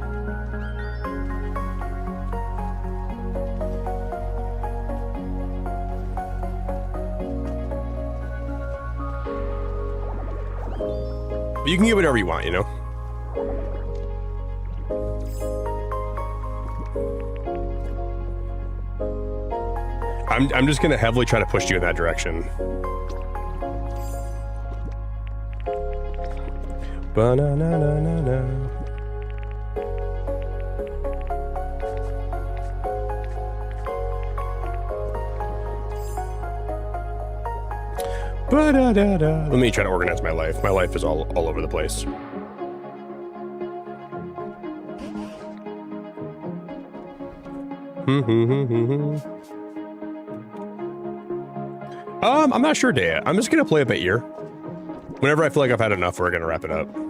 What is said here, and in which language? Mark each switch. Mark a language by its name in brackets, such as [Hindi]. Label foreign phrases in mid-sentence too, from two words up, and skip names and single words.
[English] But you can get whatever you want, you know? I'm just gonna heavily try to push you in that direction. Ba-na-na-na-na-na. Ba-da-da-da. Let me try to organize my life. My life is all over the place. I'm not sure, Daya. I'm just gonna play it by ear. Whenever I feel like I've had enough, we're gonna wrap it up.